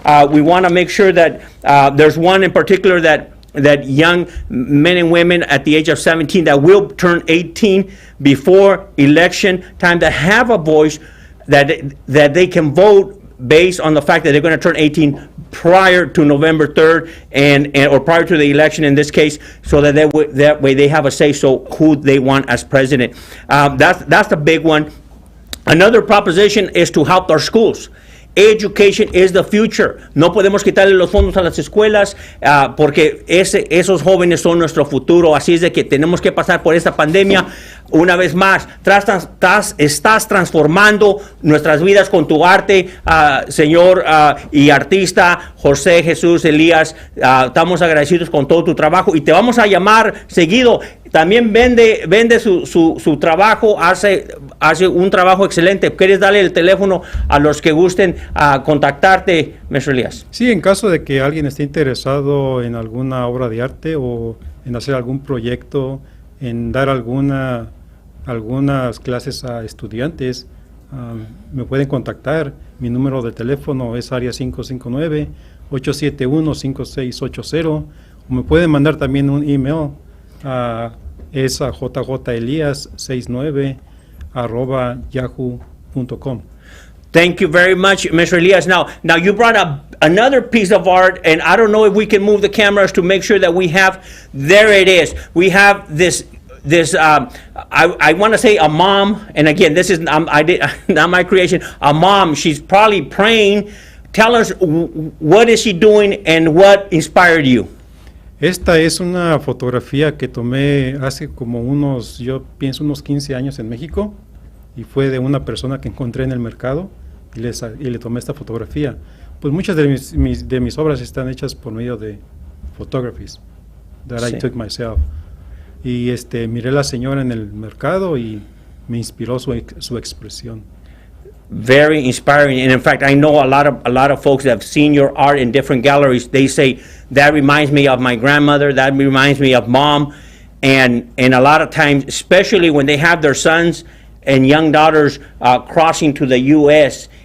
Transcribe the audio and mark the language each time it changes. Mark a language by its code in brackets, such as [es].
[en] We want to make sure that there's one in particular that young men and women at the age of 17 that will turn 18 before election time that have a voice, that they can vote based on the fact that they're going to turn 18 prior to November 3rd or prior to the election in this case, so that way they have a say so who they want as president. That's the big one. Another proposition is to help our schools. Education is the future. [es] No podemos quitarle los fondos a las escuelas porque esos jóvenes son nuestro futuro. Así es de que tenemos que pasar por esta pandemia. Una vez más, estás transformando nuestras vidas con tu arte, señor y artista José Jesús Elías. Estamos agradecidos con todo tu trabajo y te vamos a llamar seguido. también vende su trabajo, hace un trabajo excelente. ¿Quieres darle el teléfono a los que gusten contactarte, Mr. Elías? Sí, en caso de que alguien esté interesado en alguna obra de arte o en hacer algún proyecto, en dar algunas clases a estudiantes, me pueden contactar. Mi número de teléfono es área 559-871-5680, o me pueden mandar también un email es a jjelias69@yahoo.com. [en] Thank you very much, Mr. Elias. Now you brought up another piece of art, and I don't know if we can move the cameras to make sure that we have. There it is. We have this. I want to say a mom, and again, this is not my creation. A mom. She's probably praying. Tell us what is she doing and what inspired you. [es] Esta es una fotografía que tomé hace como yo pienso unos 15 años en México, y fue de una persona que encontré en el mercado y le tomé esta fotografía. Pues muchas de mis obras están hechas por medio de [en] photographies that I took myself. [es] Y miré a la señora en el mercado y me inspiró su expresión. [en] Very inspiring, and in fact, I know a lot of folks that have seen your art in different galleries. They say that reminds me of my grandmother. That reminds me of mom, and a lot of times, especially when they have their sons and young daughters crossing to the U.S.